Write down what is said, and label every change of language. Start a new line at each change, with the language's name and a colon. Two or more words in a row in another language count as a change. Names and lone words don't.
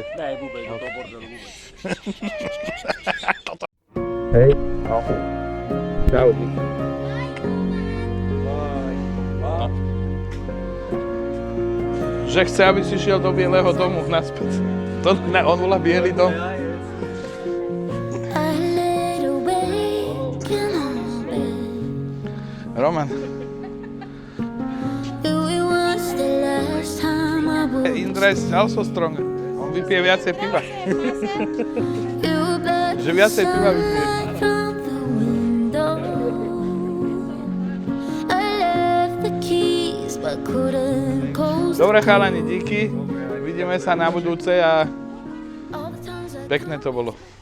Slovak: Ne, vôbec, do toho bordelu vôbec. Hej. Čau. Že chce, aby si šiel do Bieleho domu naspäť. On volá Bielý dom. Roman.
English: Indra is also strong.
Slovak: On vypije viacej piva. Že viacej piva vypije. Dobre chalani, díky. Vidíme sa na budúce a pekné to bolo.